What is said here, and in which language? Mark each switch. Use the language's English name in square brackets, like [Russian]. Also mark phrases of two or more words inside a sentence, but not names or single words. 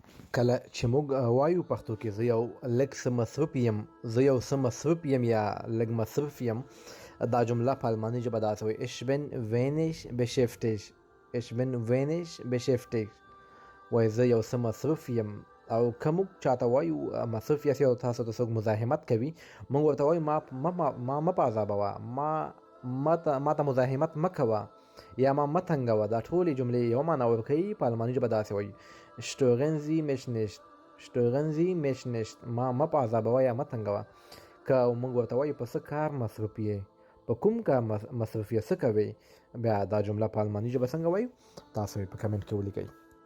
[Pashto] کله چې موږ وایو پښتو کې زه یو لږ څه مصروف یم یا لږ مصروف یم، دا جمله په الماني ژبه داسې وایي [German] ich bin wenig beschäftigt. ich bin wenig beschäftigt. [Pashto] وایي زه یو څه مصروف یم. او که موږ چاته وایو مصروف یاست یا تاسو ته څوک مزاحمت کوي، موږ ورته وایو ما مه په عذابوه، ما ته مزاحمت مه کوه یا ما مه تنګوه. دا ټولې جملې یوه معنا ورکوي. په الماني ژبه داسې وایي [German] stören Sie mich nicht. stören Sie mich nicht. [Pashto] ما مه په عذابوه یا مه تنګوه. که موږ ورته وایو په څه کار مصروف یې، په کوم کار مصروف یې، څه کوې، بیا دا جمله په الماني ژبه څنګه وایو، تاسو یې په کمنټ کې ولیکئ.